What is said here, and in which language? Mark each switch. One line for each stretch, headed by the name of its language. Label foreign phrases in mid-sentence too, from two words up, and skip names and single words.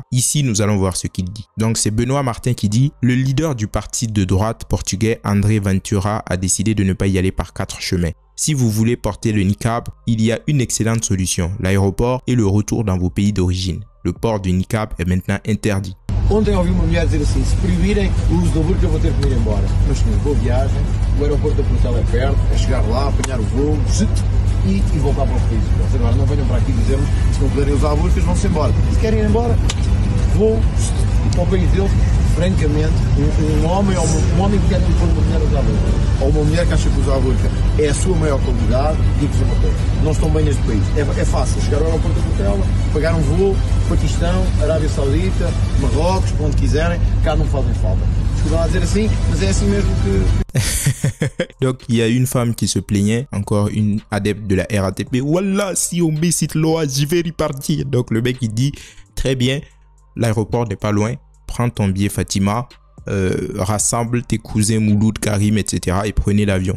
French: Ici, nous allons voir ce qu'il dit. Donc c'est Benoît Martin qui dit « Le leader du parti de droite portugais André Ventura a décidé de ne pas y aller par 4 chemins. Si vous voulez porter le niqab, il y a une excellente solution, l'aéroport et le retour dans vos pays d'origine. Le port du niqab est maintenant interdit. »
Portuguese: Ontem ouvi uma mulher dizer assim, se proibirem o uso da burca eu vou ter que me ir embora. Mas senhor, boa viagem, o aeroporto da Portugal é perto, é chegar lá, apanhar o voo e voltar para os países. Agora não venham para aqui dizer-nos que se não puderem usar burcas vão-se embora. Se querem ir embora, vou para o país deles. Francamente, um homem que quer pôr uma mulher a usar a burca, ou uma mulher que acha que usar a burca é a sua maior qualidade, digo-vos uma coisa, não estão bem neste país. É fácil chegar ao aeroporto da Portugal, pagar um voo, Paquistão, Arábia Saudita, Marrocos, para onde quiserem, cá não fazem falta. Desculpem lá dizer assim, mas é assim mesmo que...
French: Donc, il y a une femme qui se plaignait, encore une adepte de la RATP. Wallah, si on met cette loi, je vais repartir. Donc, le mec, il dit, très bien, l'aéroport n'est pas loin. Prends ton billet Fatima, rassemble tes cousins Mouloud, Karim, etc. et prenez l'avion.